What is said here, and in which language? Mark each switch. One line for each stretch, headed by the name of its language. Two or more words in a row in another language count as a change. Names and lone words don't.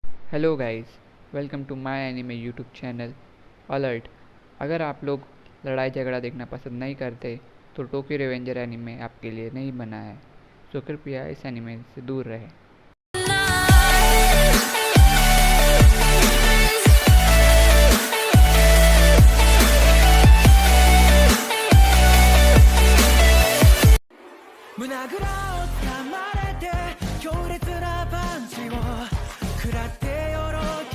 English: Hello guys, welcome to my anime YouTube channel.
Hindi: अलर्ट। अगर आप लोग लड़ाई झगड़ा देखना पसंद नहीं करते तो टोक्यो रिवेंजर एनिमे आपके लिए नहीं बना है। सो कृपया इस एनिमे से दूर रहें।
Japanese: 胸ぐらを掴まれて強烈なパンチを食らってよろけ